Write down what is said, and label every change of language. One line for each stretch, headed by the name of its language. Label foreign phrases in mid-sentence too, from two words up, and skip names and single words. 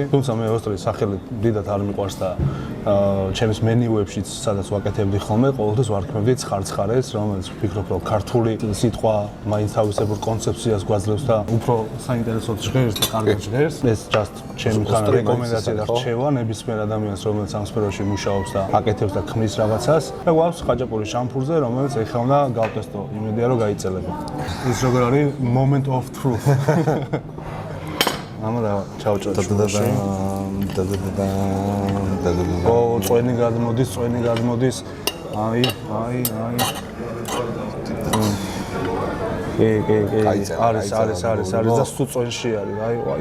Georgian: თუმცა მე ოსტრის სახელი დიდად არ მიყვარს და ჩემს მენიუებშიც სადაც ვაკეთებდი ხოლმე, ყოველთვის ვარქმევდი ცხარცხარეს, რომელიც ვფიქრობ, რომ ქართული სიტყვა მაინც თავისებურ კონცეფციას გვაძლევს და უფრო საინტერესოდ ჟღერს და კარგად ჟღერს. ეს just ჩემი ხანა რეკომენდაცია და რჩევა ნებისმიერ ადამიანს, რომელიც ამ სფეროში მუშაობს და აკეთებს და ქმნის რაღაცას. და გვაქვს ხაჭაპურის შამფურზე, რომელიც ეხლა უნდა გავტესტო, იმედია რომ გაიწელება. ის როგორ არის
English: moment of truth.
Georgian: ამა და ჩავჭოთ. ო, წვენი გადმოდის. აი. არის და სულ წვენში არის. აი.